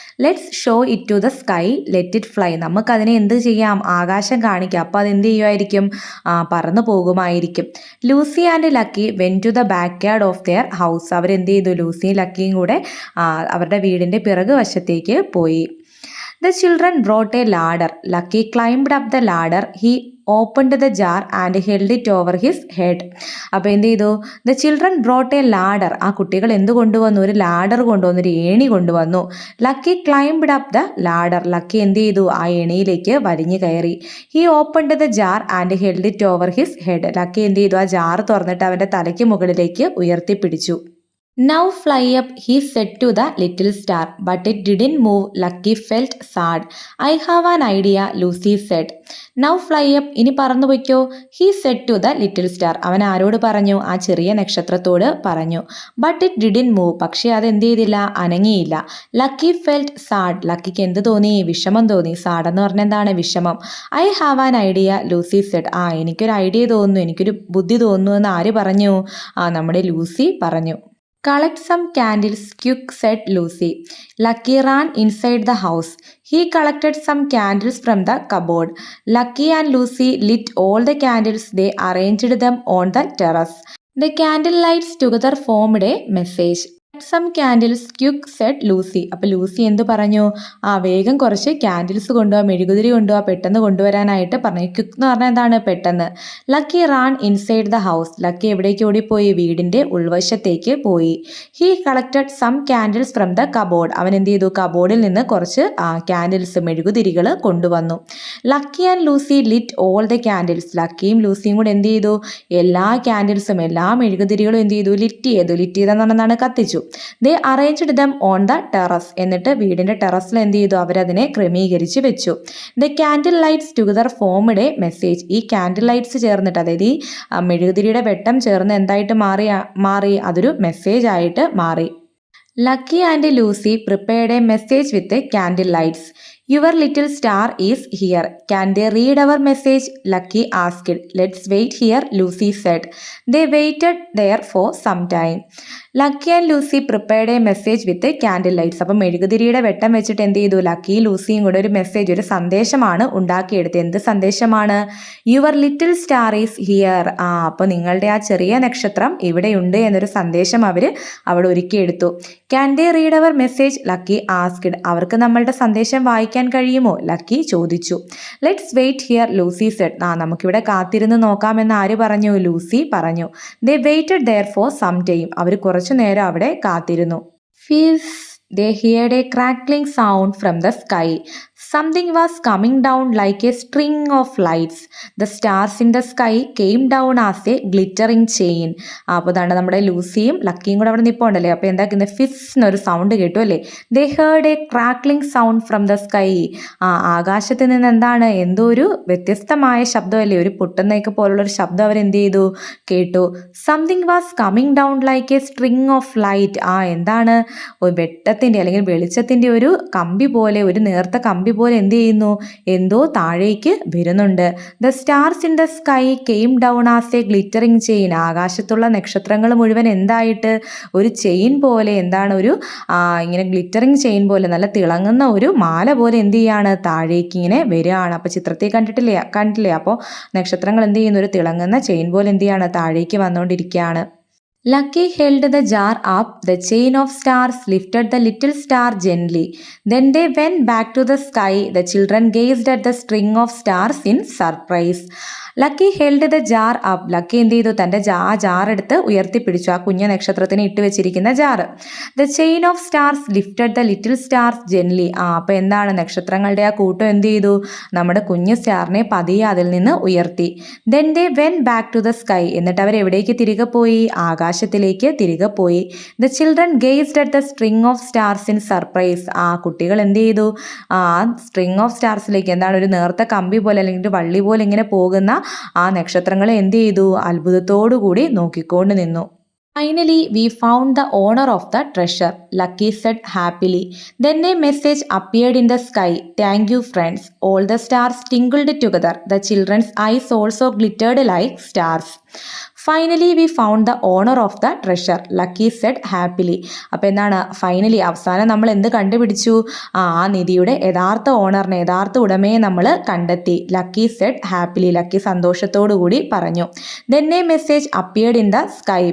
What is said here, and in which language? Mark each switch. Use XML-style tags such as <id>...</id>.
<en>Let's show it to the sky, let it fly.</en> <ml>നമുക്കതിനെ എന്ത് ചെയ്യാം? ആകാശം കാണിക്കാം. അപ്പോൾ അതെന്ത് ചെയ്യുമായിരിക്കും? പറന്നു പോകുമായിരിക്കും.</ml> <en>Lucy and Lucky went to the back yard of their house.</en> <ml>അവരെന്ത് ചെയ്തു? ലൂസിയും ലക്കിയും കൂടെ അവരുടെ വീടിൻ്റെ പിറകു വശത്തേക്ക് പോയി.</ml> <en>The children brought a ladder. Lucky climbed up the ladder. He opened the jar and held it over his head.</en> <ml>അപ്പോൾ എന്ത് ചെയ്തു?</ml> <en>The children brought a ladder.</en> <ml>ആ കുട്ടികൾ എന്ത് കൊണ്ടുവന്നു? ഒരു ലാഡർ കൊണ്ടുവന്നു, ഒരു ഏണി കൊണ്ടുവന്നു.</ml> <en>Lucky climbed up the ladder.</en> <ml>Lucky എന്ത് ചെയ്തു? ആ ഏണിയിലേക്ക് വലിഞ്ഞു കയറി.</ml> <en>He opened the jar and held it over his head.</en> <ml>Lucky എന്ത് ചെയ്തു? ആ ജാർ തുറന്നിട്ട് അവൻ്റെ തലയ്ക്ക് മുകളിലേക്ക് ഉയർത്തിപ്പിടിച്ചു.</ml> <en>Now fly up, he said to the little star, but it didn't move. Lucky felt sad. I have an idea, Lucy said. Now fly up,</en> <ml>ഇനി പറന്നു പൊയ്ക്കോ.</ml> <en>He said to the little star.</en> <ml>അവൻ ആരോട് പറഞ്ഞു? ആ ചെറിയ നക്ഷത്രത്തോട് പറഞ്ഞു.</ml> <en>But it didn't move.</en> <ml>പക്ഷേ അത് എന്ത് ചെയ്തില്ല? അനങ്ങിയില്ല.</ml> <en>Lucky felt sad.</en> <ml>ലക്കിക്ക് എന്ത് തോന്നി? വിഷമം തോന്നി. സാഡ് എന്ന് പറഞ്ഞാൽ എന്താണ്? വിഷമം.</ml> <en>I have an idea, Lucy said.</en> <ml>എനിക്കൊരു ഐഡിയ തോന്നുന്നു, എനിക്കൊരു ബുദ്ധി തോന്നുന്നു എന്ന് ആര് പറഞ്ഞു? നമ്മുടെ ലൂസി പറഞ്ഞു.</ml> <en>Collect some candles, quick, said Lucy. Lucky ran inside the house. He collected some candles from the cupboard. Lucky and Lucy lit all the candles. They arranged them on the terrace. The candle lights together formed a message. Some candles, quick, said Lucy.</en> <ml>അപ്പോൾ Lucy എന്ത് പറഞ്ഞു? വേഗം കുറച്ച് candles കൊണ്ടുപോകാം, മെഴുകുതിരി കൊണ്ടുപോകാം, പെട്ടെന്ന് കൊണ്ടുവരാനായിട്ട് പറഞ്ഞു. ക്വിക്ക് എന്ന് പറഞ്ഞാൽ എന്താണ്? പെട്ടെന്ന്.</ml> <en>Lucky ran inside the house.</en> <ml>Lucky എവിടേക്ക് ഓടിപ്പോയി? വീടിൻ്റെ ഉൾവശത്തേക്ക് പോയി.</ml> <en>He collected some candles from the cupboard.</en> <ml>അവൻ എന്ത് ചെയ്തു? കബോർഡിൽ നിന്ന് കുറച്ച് ക്യാൻഡിൽസ്, മെഴുകുതിരികൾ കൊണ്ടുവന്നു. Lucky and Lucy Litt all the candles. ലക്കിയും ലൂസിയും കൂടെ എന്ത് ചെയ്തു? എല്ലാ ക്യാൻഡിൽസും, എല്ലാ മെഴുകുതിരികളും എന്ത് ചെയ്തു? ലിറ്റ് ചെയ്തെന്ന് പറഞ്ഞാണ് കത്തിച്ചു.</ml> <en>They arranged them on the terrace.</en> <ml>എന്നിട്ട് വീടിൻ്റെ ടെറസിൽ എന്ത് ചെയ്തു? അവരതിനെ ക്രമീകരിച്ച് വെച്ചു.</ml> <en>The candle lights together formed a message.</en> <ml>ഈ ക്യാൻഡിൽ ലൈറ്റ്സ് ചേർന്നിട്ട്, അതായത് ഈ മെഴുകുതിരിയുടെ വെട്ടം ചേർന്ന് എന്തായിട്ട് മാറി? അതൊരു മെസ്സേജ് ആയിട്ട് മാറി.</ml> <en>Lucky and Lucy prepared a message with the candle lights. Your little star is here. Can they read our message? Lucky asked. Let's wait here, Lucy said. They waited there for some time. Lucky and Lucy prepared a message with the candle lights.</en> <ml>അപ്പം മെഴുകുതിരിയുടെ വെട്ടം വെച്ചിട്ട് എന്ത് ചെയ്തു? Lucky ലൂസിയും കൂടെ ഒരു message, ഒരു സന്ദേശമാണ് ഉണ്ടാക്കിയെടുത്തത്. എന്ത് സന്ദേശമാണ്?</ml> <en>Your little star is here.</en> <ml>അപ്പോൾ നിങ്ങളുടെ ആ ചെറിയ നക്ഷത്രം ഇവിടെയുണ്ട് എന്നൊരു സന്ദേശം അവർ അവിടെ ഒരുക്കിയെടുത്തു.</ml> <en>Can they read our message? Lucky asked.</en> <ml>അവർക്ക് നമ്മളുടെ സന്ദേശം വായിക്കാൻ കഴിയുമോ? ലക്കി ചോദിച്ചു.</ml> <en>Let's wait here, Lucy said.</en> <ml>നമുക്കിവിടെ കാത്തിരുന്ന് നോക്കാമെന്ന് ആര് പറഞ്ഞു? ലൂസി പറഞ്ഞു.</ml> <en>They waited there for some time.</en> <ml>അവർ കുറച്ചു നേരം അവിടെ കാത്തിരുന്നു.</ml> <en>ഫീസ് they heard a crackling sound from the sky. Something was coming down like a string of lights. The stars in the sky came down as a glittering chain.</en> <ml>അപ്പോൾ അതാണ് നമ്മുടെ ലൂസിയും ലക്കിയും കൂടെ അവിടെ നിൽപ്പുണ്ടല്ലേ. അപ്പോൾ എന്താക്കുന്നത്? ഫിസ് എന്നൊരു സൗണ്ട് കേട്ടു അല്ലേ.</ml> <en>They heard a crackling sound from the sky.</en> <ml>ആകാശത്ത് നിന്ന് എന്താണ്? എന്തോ ഒരു വ്യത്യസ്തമായ ശബ്ദമല്ലേ, ഒരു പൊട്ടുന്നേക്ക് പോലുള്ളൊരു ശബ്ദം അവരെന്ത് ചെയ്തു? കേട്ടു.</ml> <en>Something was coming down like a string of light.</en> <ml>എന്താണ്? വെട്ടത്തിൻ്റെ അല്ലെങ്കിൽ വെളിച്ചത്തിൻ്റെ ഒരു കമ്പി പോലെ, ഒരു നേർത്ത കമ്പി കമ്പി പോലെ എന്ത് ചെയ്യുന്നു, എന്തോ താഴേക്ക് വരുന്നുണ്ട്.</ml> <en>The stars in the sky came down as a glittering chain.</en> <ml>ആകാശത്തുള്ള നക്ഷത്രങ്ങൾ മുഴുവൻ എന്തായിട്ട്, ഒരു ചെയിൻ പോലെ, എന്താണ്, ഒരു ഇങ്ങനെ ഗ്ലിറ്ററിങ് ചെയിൻ പോലെ, നല്ല തിളങ്ങുന്ന ഒരു മാല പോലെ എന്ത് ചെയ്യാണ്, താഴേക്ക് ഇങ്ങനെ വരികയാണ്. അപ്പോൾ ചിത്രത്തിൽ കണ്ടില്ലേ അപ്പോൾ നക്ഷത്രങ്ങൾ എന്ത് ചെയ്യുന്നു, ഒരു തിളങ്ങുന്ന ചെയിൻ പോലെ എന്ത് ചെയ്യാണ്, താഴേക്ക് വന്നുകൊണ്ടിരിക്കുകയാണ്.</ml> <en>Lucky held the jar up. The chain of stars lifted the little star gently. Then they went back to the sky. The children gazed at the string of stars in surprise. Lucky held the jar up.</en> <ml>Lucky എന്ത് ചെയ്തു, തൻ്റെ jar എടുത്ത് ഉയർത്തിപ്പിടിച്ചു, ആ കുഞ്ഞ നക്ഷത്രത്തിന് ഇട്ട് വെച്ചിരിക്കുന്ന jar.</ml> <en>The chain of stars lifted the little stars gently.</en> <ml>അപ്പോൾ എന്താണ്, നക്ഷത്രങ്ങളുടെ ആ കൂട്ടം എന്ത് ചെയ്തു, നമ്മുടെ കുഞ്ഞു സ്റ്റാറിനെ പതിയെ അതിൽ നിന്ന് ഉയർത്തി.</ml> <en>Then they went back to the sky.</en> <ml>എന്നിട്ട് അവർ എവിടേക്ക് തിരികെ പോയി, ആകാശത്തിലേക്ക് തിരികെ പോയി.</ml> <en>The children gazed at the string of stars in surprise.</en> <ml>ആ കുട്ടികൾ എന്ത് ചെയ്തു, ആ സ്ട്രിങ് ഓഫ് സ്റ്റാർസിലേക്ക്, എന്താണ്, ഒരു നേർത്ത കമ്പി പോലെ അല്ലെങ്കിൽ ഒരു വള്ളി പോലെ ഇങ്ങനെ പോകുന്ന ആ നക്ഷത്രങ്ങളെ എന്ത് ചെയ്തു, അത്ഭുതത്തോടുകൂടി നോക്കിക്കൊണ്ട് നിന്നു.</ml> <en>Finally, we found the owner of the treasure, Lucky said happily. Then a message appeared in the sky. Thank you, friends. All the stars tinkled together. The children's eyes also glittered like stars. Finally we found the owner of the treasure, Lucky said happily.</en> <ml>അപ്പോൾ എന്താണ്, finally അവസാനം നമ്മൾ എന്ത് കണ്ടുപിടിച്ചു, ആ നിധിയുടെ യഥാർത്ഥ ഓണറിനെ, യഥാർത്ഥ ഉടമയെ നമ്മൾ കണ്ടെത്തി.</ml> <en>Lucky said happily,</en> <ml>ലക്കി സന്തോഷത്തോടു കൂടി പറഞ്ഞു.</ml> <en>Then a message appeared in the sky.</en>